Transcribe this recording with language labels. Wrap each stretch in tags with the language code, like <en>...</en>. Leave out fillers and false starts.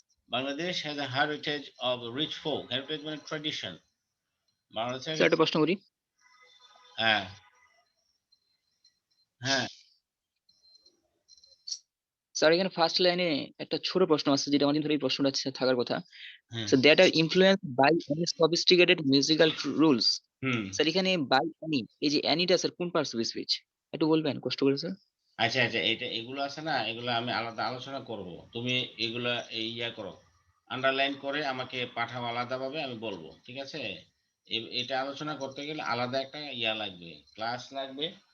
<en>Bangladesh has a heritage of rich folk, heritage মানে tradition.</en> <bn>বাংলাদেশের sir একটা প্রশ্ন করি। হ্যাঁ, হ্যাঁ স্যার এখানে ফার্স্ট লাইনে একটা ছোট প্রশ্ন আছে, যেটা অনেকদিন ধরে এই প্রশ্নটা থাকার কথা। হ্যাঁ।</bn> <en>So that are influenced by any sophisticated musical rules. Hmm.</en> <bn>Sir এখানে বাই অ্যানি, এই যে অ্যানিটা স্যার কোন পার্টস অফ স্পিচ একটু বলবেন কষ্ট করে স্যার? আচ্ছা, আচ্ছা, এগুলো আছে না, এগুলো আমি আলাদা আলোচনা করব। তুমি এগুলা ইয়া করো, আন্ডারলাইন করে আমাকে পাঠাও আলাদাভাবে, আমি বলবো। ঠিক আছে? এটা আলোচনা করতে গেলে আলাদা একটা ইয়া লাগবে, ক্লাস লাগবে।</bn>